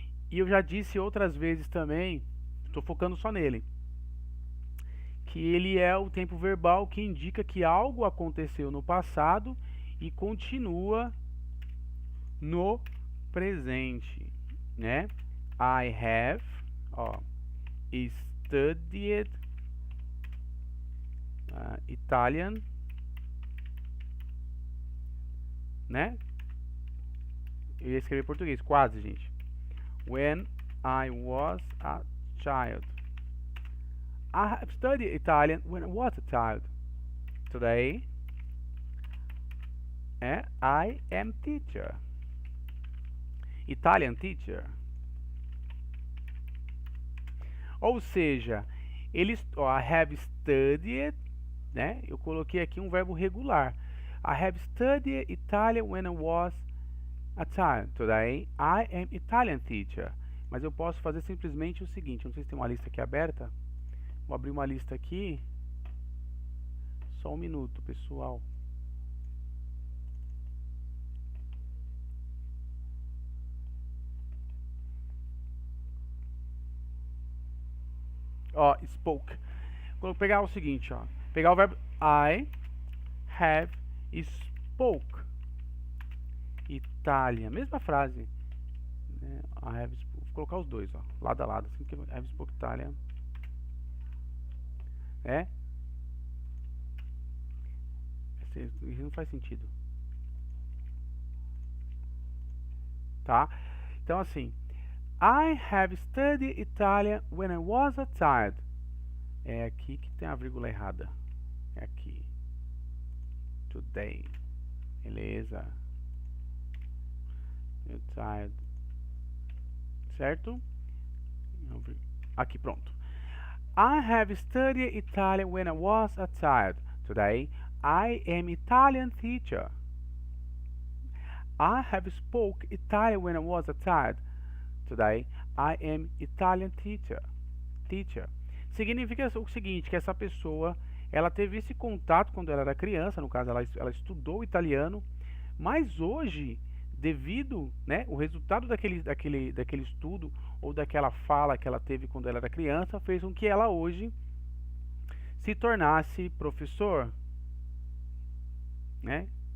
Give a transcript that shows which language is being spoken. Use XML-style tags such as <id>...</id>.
<pt>E eu já disse outras vezes também, estou focando só nele, que ele é o tempo verbal que indica que algo aconteceu no passado e continua no presente, né?</pt> <en>I have, ó, studied Italian, né?</en> <pt>Eu ia escrever em português, quase, gente.</pt> <en>When I was a child. I have studied Italian when I was a child. Today, I am teacher. Italian teacher.</en> <pt>Ou seja,</pt> <en>I have studied,</en> <pt>né? Eu coloquei aqui um verbo regular.</pt> <en>I have studied Italian when I was a child. Today, I am Italian teacher.</en> <pt>Mas eu posso fazer simplesmente o seguinte. Não sei se tem uma lista aqui aberta. Vou abrir uma lista aqui. Só um minuto, pessoal. Ó, spoke. Vou pegar o seguinte, ó. Pegar o verbo</pt> <en>I have spoke Itália.</en> <pt>Mesma frase. Né?</pt> <en>I have spoke.</en> <pt>Vou colocar os dois, ó. Lado a lado. Assim que</pt> <en>I have spoke Itália.</en> <pt>Isso não faz sentido. Tá? Então assim.</pt> <en>I have studied Italian when I was a child.</en> <pt>É aqui que tem a vírgula errada. É aqui.</pt> <en>Today.</en> <pt>Beleza.</pt> <en>Child.</en> <pt>Certo? Aqui, pronto.</pt> <en>I have studied Italian when I was a child. Today, I am Italian teacher. I have spoke Italian when I was a child. Today, I am Italian teacher.</en> <pt>Significa o seguinte, que essa pessoa, ela teve esse contato quando ela era criança, no caso ela estudou italiano, mas hoje, devido, né, o resultado daquele estudo ou daquela fala que ela teve quando ela era criança, fez com que ela hoje se tornasse professor, né?</pt>